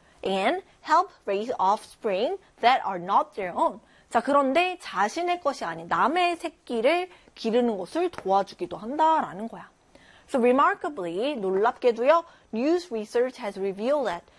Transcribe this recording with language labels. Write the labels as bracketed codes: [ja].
[en] And help raise offspring that are not their own. [ko] 자, 그런데 자신의 것이 아닌 남의 새끼를 기르는 것을 도와주기도 한다라는 거야. [en] So remarkably, [ko] 놀랍게도요, [en] news research has revealed that.